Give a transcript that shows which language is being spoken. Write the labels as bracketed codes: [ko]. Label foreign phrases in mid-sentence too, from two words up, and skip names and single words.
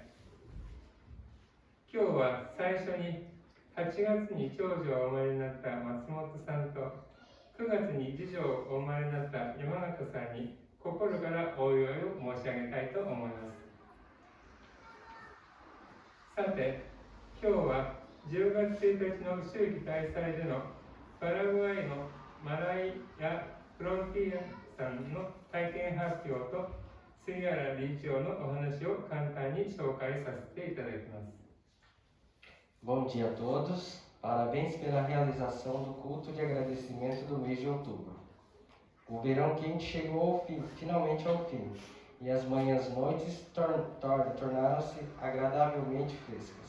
[ja] 今日は最初に8月に長女をお生まれになった松本さんと9月に次女をお生まれになった山形さんに心からお祝いを申し上げたいと思います。さて、今日は10月1日の秋季大祭でのパラグアイのマライア・フロンティアさんの体験発表と杉原理事長のお話を簡単に紹介させていただきます。 [pt] Bom dia a todos, parabéns pela realização do culto de agradecimento do mês de outubro. O verão quente chegou finalmente ao fim, e as manhãs noites tornaram-se agradavelmente frescas.